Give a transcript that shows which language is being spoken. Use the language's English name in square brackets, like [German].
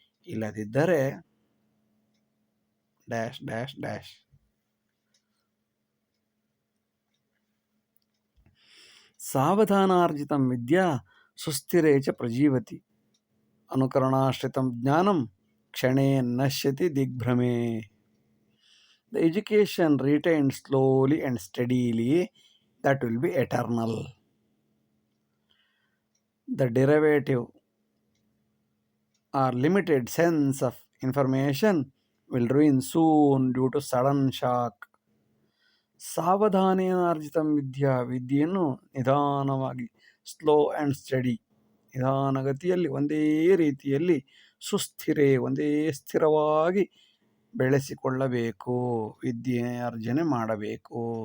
[Kannada] ಇಲ್ಲದಿದ್ದರೆ dash dash dash. [Sanskrit] ಸಾವಧಾನಾರ್ಜಿತಂ ವಿದ್ಯಾ ಸುಸ್ಥಿರೇ ಚ ಪ್ರಜೀವತಿ, ಅನುಕರಣಾಶ್ರಿತಂ ಜ್ಞಾನಂ ಕ್ಷಣೇ ನಶ್ಯತಿ ದಿಗ್ಭ್ರಮೆ. [English] The education retained slowly and steadily, that will be eternal. The derivative or limited sense of information will ruin soon due to sudden shock. [Sanskrit] ಸಾವಧಾನೇನಾರ್ಜಿತಂ ವಿದ್ಯಾ, [Kannada] ವಿದ್ಯೆಯನ್ನು ನಿಧಾನವಾಗಿ, [English] slow and study, [Kannada] ನಿಧಾನಗತಿಯಲ್ಲಿ ಒಂದೇ ರೀತಿಯಲ್ಲಿ, ಸುಸ್ಥಿರೇ ಒಂದೇ ಸ್ಥಿರವಾಗಿ ಬೆಳೆಸಿಕೊಳ್ಳಬೇಕು, ವಿದ್ಯೆ ಅರ್ಜನೆ ಮಾಡಬೇಕು.